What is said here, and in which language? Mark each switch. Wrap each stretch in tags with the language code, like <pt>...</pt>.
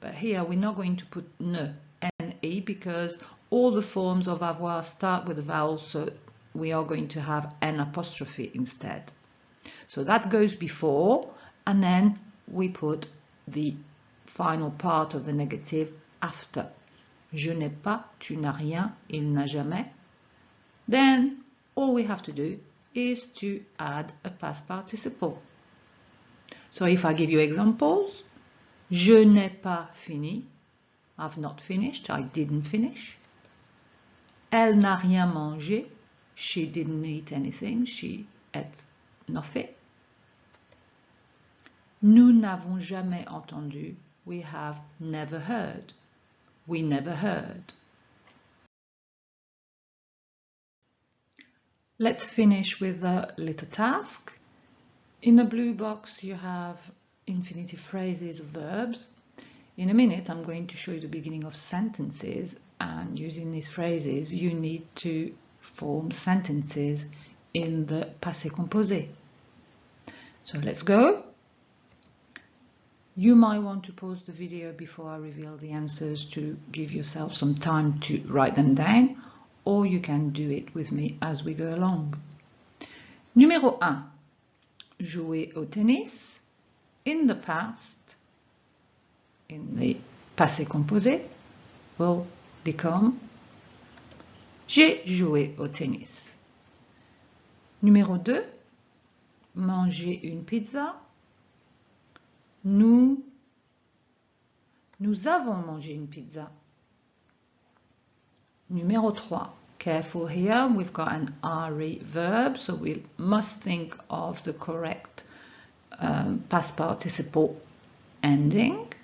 <en>But here we're not going to put ne, N-E, because all the forms of avoir start with a vowel, so we are going to have an apostrophe instead. So that goes before, and then we put the final part of the negative after.</en> <fr>Je n'ai pas, tu n'as rien, il n'a jamais.</fr> <en>Then all we have to do is to add a past participle. So if I give you examples,</en> <fr>je n'ai pas fini,</fr> <en>I've not finished, I didn't finish.</en> <fr>Elle n'a rien mangé,</fr> <en>she didn't eat anything, she ate nothing.</en> <fr>Nous n'avons jamais entendu,</fr> <en>we have never heard, we never heard. Let's finish with a little task. In the blue box you have infinitive phrases of verbs. In a minute I'm going to show you the beginning of sentences, and using these phrases you need to form sentences in the passé composé. So let's go. You might want to pause the video before I reveal the answers to give yourself some time to write them down, or you can do it with me as we go along.</en> <fr>Numéro 1. Jouer au tennis.</fr> <en>In the past, in the passé composé, will become</en> <fr>j'ai joué au tennis. Numéro 2. Manger une pizza. Nous avons mangé une pizza. Numéro 3.</fr> <en>Careful here, we've got an ary verb, so we must think of the correct past participle ending.</en>